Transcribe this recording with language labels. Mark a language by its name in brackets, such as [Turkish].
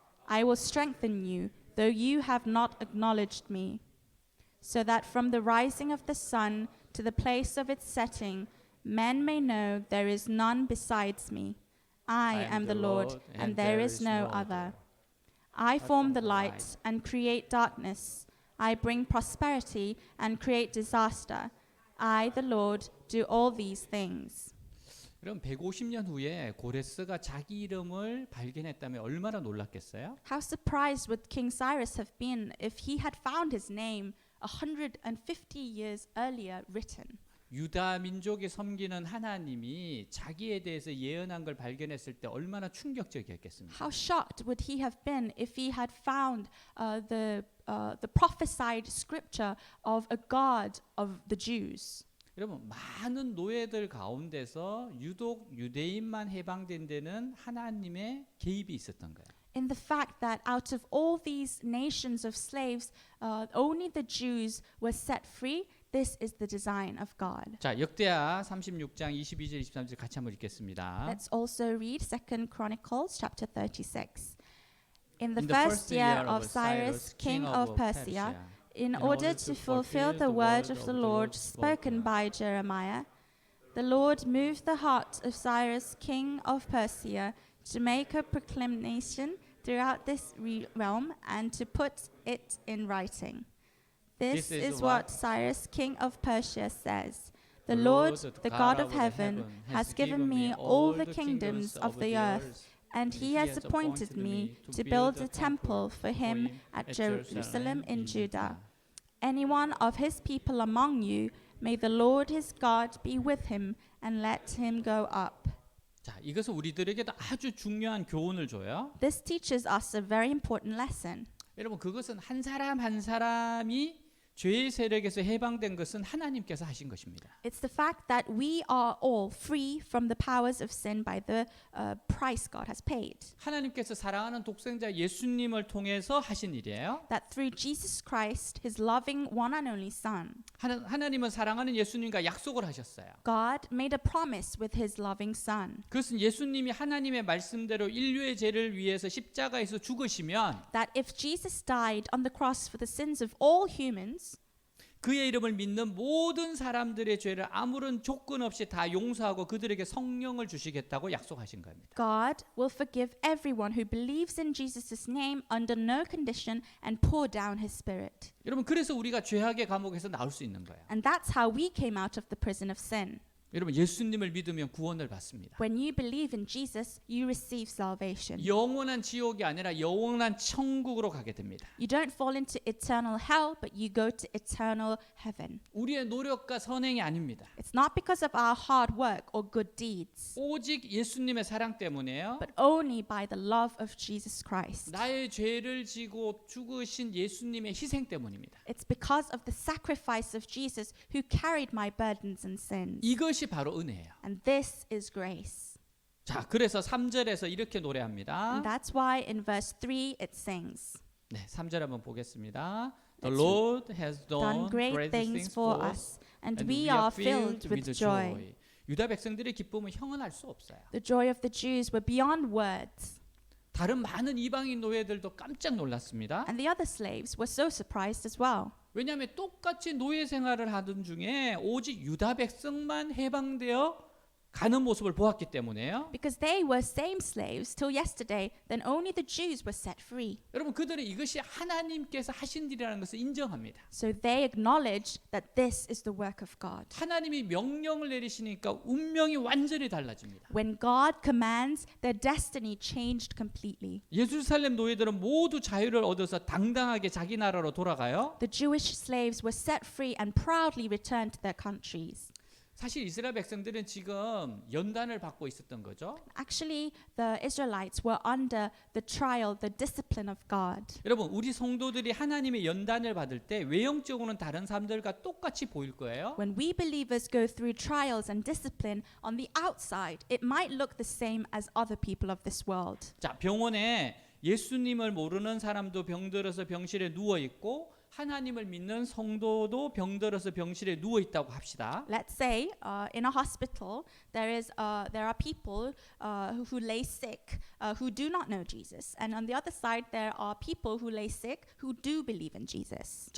[English] I will strengthen you, though you have not acknowledged me, so that from the rising of the sun to the place of its setting, men may know there is none besides me. I am the Lord, and there is no other. I form the light and create darkness. I bring prosperity and create disaster. I, the Lord, do all these things. [Korean] 그럼 150년 후에 고레스가 자기 이름을 발견했다면 얼마나 놀랐겠어요? [English] How surprised would King Cyrus have been if he had found his name 150 years earlier written? [Korean] 유다 민족이 섬기는 하나님이 자기에 대해서 예언한 걸 발견했을 때 얼마나 충격적이었겠습니까? [English] How shocked would he have been if he had found the prophesied scripture of a God of the Jews? [Korean] 여러분 많은 노예들 가운데서 유독 유대인만 해방된 데는 하나님의 개입이 있었던 거예요. [English] In the fact that out of all these nations of slaves, only the Jews were set free. This is the design of God. [Korean] 자, 역대하 36장 22절 23절 같이 한번 읽겠습니다. [English] Let's also read 2 Chronicles chapter 36. In the first year of Cyrus, king of Persia, in order to fulfill the word of the Lord spoken by Jeremiah, the Lord moved the heart of Cyrus, king of Persia, to make a proclamation throughout this realm and to put it in writing. This is what Cyrus, king of Persia, says. The Lord, the God of heaven, has given me all the kingdoms of the earth, and he has appointed me to build a temple for him at Jerusalem in Judah. Anyone of his people among you, may the Lord his God be with him, and let him go up. [Korean] 자, 이것은 우리들에게도 아주 중요한 교훈을 줘요. [English] This teaches us a very important lesson. [Korean] 여러분 그것은 한 사람 한 사람이 죄의 세력에서 해방된 것은 하나님께서 하신 것입니다. [English] It's the fact that we are all free from the powers of sin by the price God has paid. [Korean] 하나님께서 사랑하는 독생자 예수님을 통해서 하신 일이에요. [English] That through Jesus Christ, his loving one and only Son, [Korean] 하나님은 사랑하는 예수님과 약속을 하셨어요. [English] God made a promise with his loving Son. [Korean] 그것은 예수님이 하나님의 말씀대로 인류의 죄를 위해서 십자가에서 죽으시면 [English] That if Jesus died on the cross for the sins of all humans, [Korean] 그의 이름을 믿는 모든 사람들의 죄를 아무런 조건 없이 다 용서하고 그들에게 성령을 주시겠다고 약속하신 겁니다. [English] God will forgive everyone who believes in Jesus' name under no condition and pour down his Spirit. [Korean] 여러분 그래서 우리가 죄악의 감옥에서 나올 수 있는 거예요. [English] And that's how we came out of the prison of sin. [Korean] 여러분 예수님을 믿으면 구원을 받습니다. [English] When you believe in Jesus, you receive salvation. [Korean] 영원한 지옥이 아니라 영원한 천국으로 가게 됩니다. [English] You don't fall into eternal hell, but you go to eternal heaven. [Korean] 우리의 노력과 선행이 아닙니다. [English] It's not because of our hard work or good deeds, [Korean] 오직 예수님의 사랑 때문에요. [English] but only by the love of Jesus Christ. [Korean] 나의 죄를 지고 죽으신 예수님의 희생 때문입니다. [English] It's because of the sacrifice of Jesus who carried my burdens and sins. [Korean] 이것이 바로 은혜예요. [English] And this is grace. [Korean] 자, 그래서 3절에서 이렇게 노래합니다. [English] And that's why in verse 3 it sings, [Korean] 네, 3절 한번 보겠습니다. The [English] Let's Lord has done great things for us, and we are filled with joy. [Korean] 유다 백성들의 기쁨은 형언할 수 없어요. [English] The joy of the Jews were beyond words, [Korean] 다른 많은 이방인 노예들도 깜짝 놀랐습니다. [English] and the other slaves were so surprised as well. [Korean] 왜냐하면 똑같이 노예 생활을 하던 중에 오직 유다 백성만 해방되어 가는 모습을 보았기 때문에요. [English] Because they were same slaves till yesterday, then only the Jews were set free. [Korean] 여러분 그들은 이것이 하나님께서 하신 일이라는 것을 인정합니다. [English] So they acknowledged that this is the work of God. [Korean] 하나님이 명령을 내리시니까 운명이 완전히 달라집니다. [English] When God commands, their destiny changed completely. [Korean] 예루살렘 노예들은 모두 자유를 얻어서 당당하게 자기 나라로 돌아가요. [English] The Jewish slaves were set free and proudly returned to their countries. [Korean] 사실 이스라엘 백성들은 지금 연단을 받고 있었던 거죠. [English] Actually, the Israelites were under the trial, the discipline of God. [Korean] 여러분 우리 성도들이 하나님의 연단을 받을 때 외형적으로는 다른 사람들과 똑같이 보일 거예요. [English] When we believers go through trials and discipline, on the outside, it might look the same as other people of this world. [Korean] 자, 병원에 예수님을 모르는 사람도 병들어서 병실에 누워 있고 하나님을 믿는 성도도 병들어서 병실에 누워 있다고 합시다. [English] Let's say in a hospital there are people who lay sick who do not know Jesus, and on the other side there are people who lay sick who do believe in Jesus.